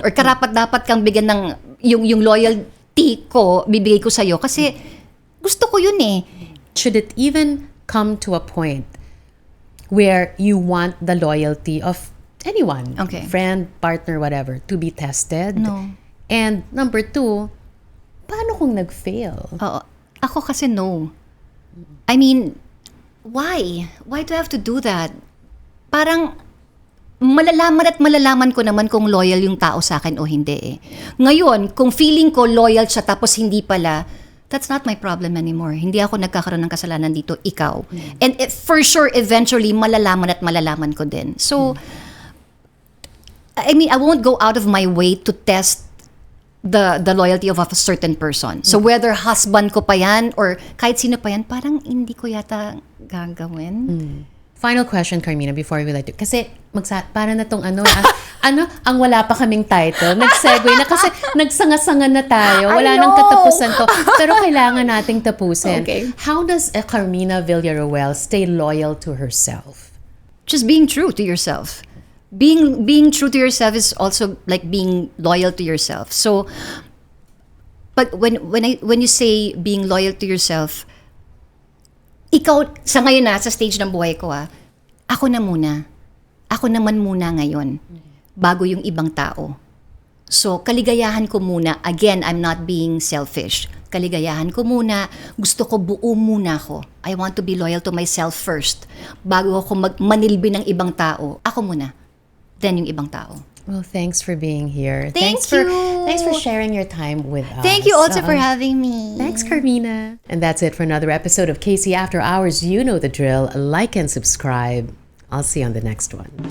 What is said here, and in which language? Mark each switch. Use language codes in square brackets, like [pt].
[tl] Or karapat-dapat kang bigyan ng yung loyalty ko, bibigay ko sa'yo kasi gusto ko yun eh. [en] Should it even come to a point where you want the loyalty of anyone, Okay. friend, partner, whatever, to be tested? No. [tl] And number 2, paano kung nag-fail? Oo. Ako kasi no. [en] I mean, why? Why do I have to do that? [tl] Parang malalaman ko naman kung loyal yung tao sa akin o hindi eh. Ngayon, kung feeling ko loyal siya tapos hindi pala, [en] that's not my problem anymore. [tl] Hindi ako nagkakaroon ng kasalanan dito, ikaw. [en] And for sure, eventually, [tl] malalaman ko din. [en] So, I mean, I won't go out of my way to test the loyalty of a certain person. [tl] So whether husband ko pa yan or kahit sino pa yan, parang hindi ko yata gagawin. [en] Final question, Carmina, before we let you. [tl] Kasi para na tong ang wala pa kaming title. Nag-segue na kasi nagsanga-sanga na tayo. Wala [en] I [tl] nang [en] know. [tl] katapusan to. Pero kailangan nating tapusin. [en] Okay. How does a Carmina Villaruel stay loyal to herself? Just being true to yourself. Being true to yourself is also like being loyal to yourself. So, but when you say being loyal to yourself, [tl] ikaw sa ngayon sa stage ng buhay ko ako na muna. Ako naman muna ngayon bago yung ibang tao. So, kaligayahan ko muna. [en] Again, I'm not being selfish. [tl] Kaligayahan ko muna. Gusto ko buo muna ako. [en] I want to be loyal to myself first. [tl] Bago ako manilbi ng ibang tao, ako muna. Then yung ibang tao. [en] Well, thanks for being here. Thanks Thanks for sharing your time with us. Thank you also for having me. Thanks, Carmina. And that's it for another episode of Casey After Hours. You know the drill. Like and subscribe. I'll see you on the next one.